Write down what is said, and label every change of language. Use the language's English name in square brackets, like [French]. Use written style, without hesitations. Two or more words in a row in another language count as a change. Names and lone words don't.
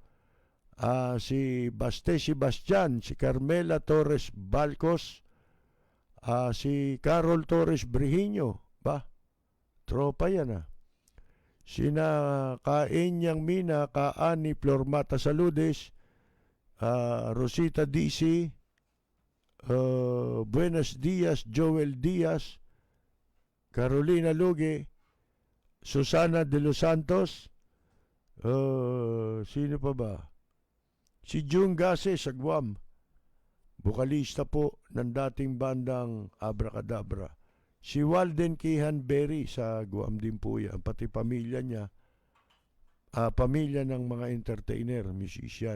[Filipino] Si Baste Sebastian, si Carmela Torres Balcos, si Carol Torres Brihiño, tropa yan sina Kaenyang Mina, Kaani Flormata Saludes, Rosita DC, [Spanish] Buenos Dias, [Filipino] Joel Diaz, Carolina Luge, Susana de los Santos, sino pa ba? Si Jung Gase sa Guam, bukalista po ng dating bandang Abracadabra. Si Walden Kihan Berry sa Guam din po yan, pati pamilya niya, pamilya ng mga entertainer, musician.